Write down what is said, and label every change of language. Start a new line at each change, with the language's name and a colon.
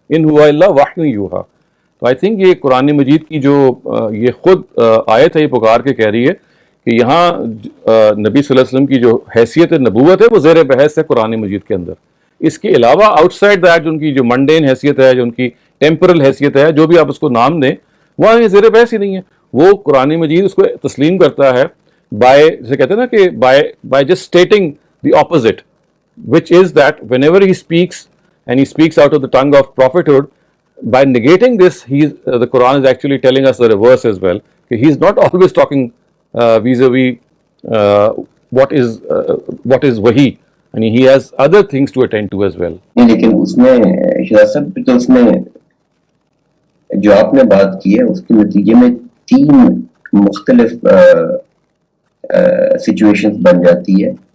Arabic: ان ہوا الا وحی یوحیٰ.
Urdu: تو آئی تھنک یہ قرآن مجید کی جو یہ خود آیت ہے یہ پکار کے کہہ رہی ہے کہ یہاں نبی صلی اللہ علیہ وسلم کی جو حیثیت نبوت ہے وہ زیر بحث ہے قرآن مجید کے اندر. اس کے علاوہ
English: outside that
Urdu: جو ان کی جو منڈین حیثیت ہے، جو ان کی ٹیمپرل حیثیت ہے، جو بھی آپ اس کو نام دیں، وہاں یہ زیر بحث ہی نہیں ہے. وہ قرآن مجید اس کو تسلیم کرتا ہے
English: by,
Urdu: جسے کہتے ہیں نا کہ
English: By just stating the opposite, which is that whenever he speaks and he speaks out of the tongue of prophethood, by negating this, the Quran is actually telling us the reverse as well. He is not always talking vis-a-vis what is wahi, and he has other things to attend to as well.
Urdu: لیکن اس میں شہزاد صاحب تو اس میں جو آپ نے بات کی ہے اس کے نتیجے میں 3 مختلف سچویشنز بن جاتی ہے.